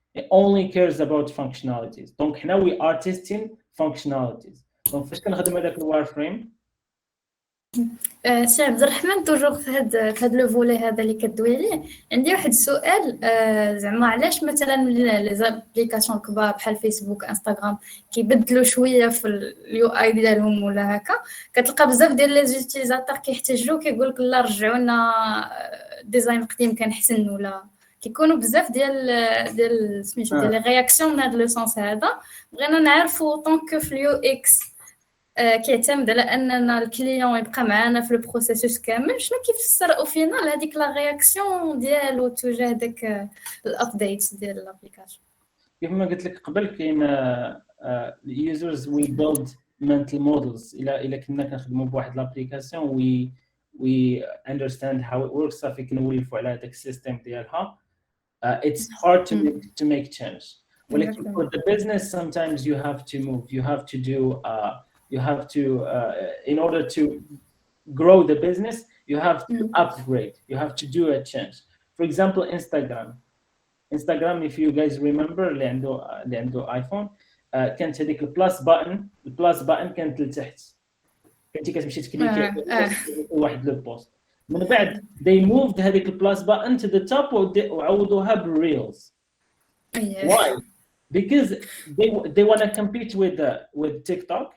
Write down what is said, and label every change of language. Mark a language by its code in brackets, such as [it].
[en] It only cares about functionalities. Donc [ar] حنا [en] we are testing functionalities. [ar] Donc فاش كنخدم هذاك الوايرفريم سي عبد الرحمن توجور في هاد لو فولي هذا اللي كدوي عليه عندي واحد السؤال. زعما علاش مثلا لي زابليكاسيون كبار بحال فيسبوك انستغرام كيبدلوا شويه في اليو اي ديالهم ولا هكا كتلقى بزاف ديال لي زوتيليزاتور كيحتاجوا كيقول لك لا رجعوا لنا ديزاين قديم كان حسن ولا كيكونوا بزاف ديال سميتو ديال لي رياكسيون من هذا لو سونس هذا. بغينا نعرفوا طونك في اليو اكس كيعتمد على اننا الكليون يبقى معنا في البروسيسوس كامل. شنو كيفسر او فينال هذيك لا رياكسيون ديالو تجاه داك الابديت ديال الابليكاسيون؟ كيف ما قلت لك قبل كاين اليوزرز وي بيلد mental models. الى كنا كنخدموا بواحد الابليكاسيون [en] we understand how it works [ar] صافي كنولفوا على داك السيستم ديالها. [en] It's hard to make change. [ar] ولكن [en] for the business sometimes you have to move, you have to do you have to in order to grow the business you have to upgrade, you have to do a change. For example Instagram if you guys remember [ar] اللي عنده ايفون كانت هذيك البلاس بutton كانت لتحت كنتي كتمشي تكليكي واحد لو بوست. [en] من بعد they moved [ar] هذيك البلاس [en] button to the top [ar] وعوضوها بالريلز. [en] Why? Because they want to compete with TikTok.